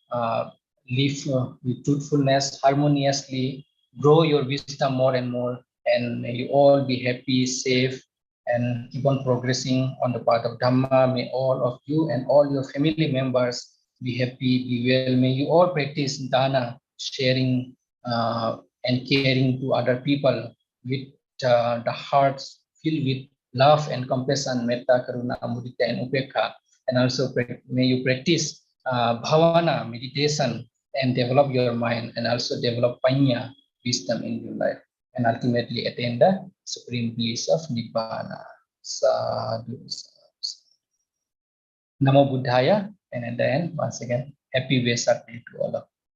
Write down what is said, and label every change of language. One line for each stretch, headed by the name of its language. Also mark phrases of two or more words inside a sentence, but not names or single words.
English: Live with truthfulness, harmoniously, grow your wisdom more and more, and may you all be happy, safe, and keep on progressing on the path of Dhamma. May all of you and all your family members be happy, be well. May you all practice dana, sharing and caring to other people with the hearts filled with love and compassion,
Pali: metta, karuna, mudita, and upekha.
English: And also may you practice bhavana, meditation, and develop your mind, and also develop panya, wisdom in your life, and ultimately attain the supreme bliss of nibbana.
Pali: Sadhu, sadhu. Namo Buddhaya,
English: and at the end, once again, happy Vesak Day to all of you.